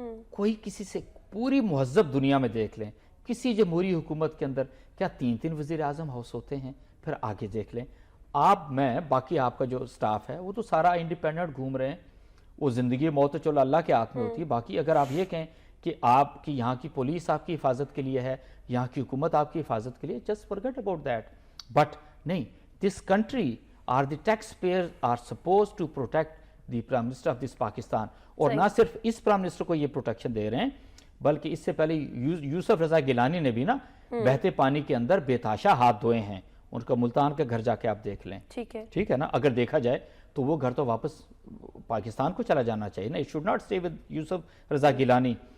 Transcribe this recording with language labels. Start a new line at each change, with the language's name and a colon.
Urdu: کوئی کسی سے پوری مہذب دنیا میں دیکھ لیں, کسی جمہوری حکومت کے اندر کیا 3 وزیر اعظم ہاؤس ہوتے ہیں؟ پھر آگے دیکھ لیں آپ, میں باقی آپ کا جو سٹاف ہے وہ تو سارا انڈیپینڈنٹ گھوم رہے ہیں, وہ زندگی موت تو چلو اللہ کے ہاتھ میں ہوتی ہے. باقی اگر آپ یہ کہیں کہ آپ کی یہاں کی پولیس آپ کی حفاظت کے لیے ہے, یہاں کی حکومت آپ کی حفاظت کے لیے, just
English: forget about that. But نہیں, this country or the taxpayers are supposed to protect the prime minister of this Pakistan.
Urdu: اور نہ صرف اس پرائم منسٹر کو یہ پروٹیکشن دے رہے ہیں, بلکہ اس سے پہلے یوسف رضا گیلانی نے بھی نا بہتے پانی کے اندر بےتحاشا ہاتھ دھوئے ہیں. ان کا ملتان کا گھر جا کے آپ دیکھ لیں, ٹھیک ہے نا, اگر دیکھا جائے تو وہ گھر تو واپس پاکستان کو چلا جانا چاہیے نا,
English: it should not stay with
Urdu: Yusuf Raza Gilani.